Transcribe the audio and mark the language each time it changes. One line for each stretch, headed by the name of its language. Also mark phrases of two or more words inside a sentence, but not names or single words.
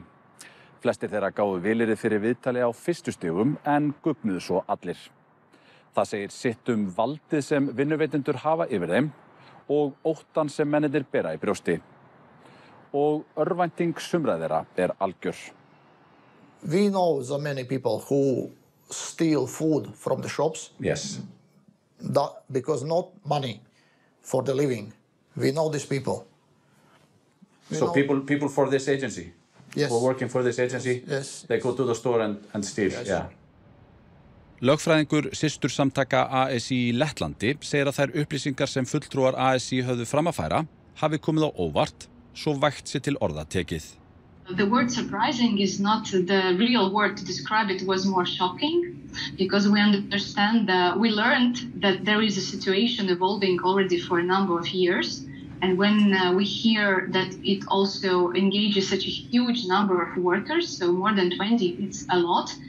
Icelandic: Flestir þeirra gáfu vilyrði fyrir viðtali á fyrstu stigum en guggnuðu svo allir. Það segir sitt valdið sem vinnuveitendur hafa yfir þeim og óttan sem mennirnir bera í brjósti. Og örvænting sumra þeirra algjör.
English: We know so many people who steal food from the shops. Yes. Because not money for the living. We know these people. So people for this agency? Yes. Who are working for this agency? Yes. They go to the store and steal? Yes. Yeah.
Icelandic: Lögfræðingur systursamtaka ASÍ í Lettlandi segir að þær upplýsingar sem fulltrúar ASÍ höfðu fram að færa hafi komið á óvart, svo vægt sé til orða tekið.
English: The word surprising is not the real word to describe it, was more shocking because we understand we learned that there is a situation evolving already for a number of years, and when we hear that it also engages such a huge number of workers, so more than 20, it's a lot.